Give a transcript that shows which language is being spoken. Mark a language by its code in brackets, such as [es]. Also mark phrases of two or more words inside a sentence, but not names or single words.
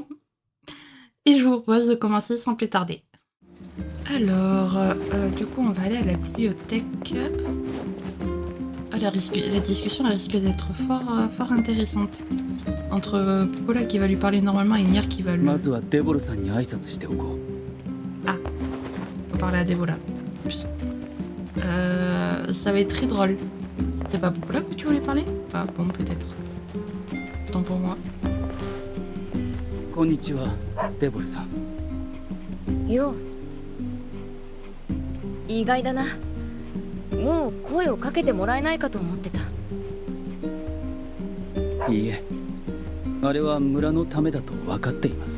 [fr] Et je vous propose de commencer sans plus tarder. Alors, du coup, on va aller à la bibliothèque. La discussion risque d'être fort intéressante. Entre Popola qui va lui parler normalement et Nier qui va le... [ja] まずはデボルさんに挨拶しておこう。 [fr] Ah, on va parler à Devola. Ça va être très drôle. C'était pas Popola que tu voulais parler? Ah bon, peut-être. Tant pour moi. [ja] こんにちは、デボルさん。よう。意外だな。もう声をかけてもらえないかと思ってた。いいえ、あれは村のためだと分かっています。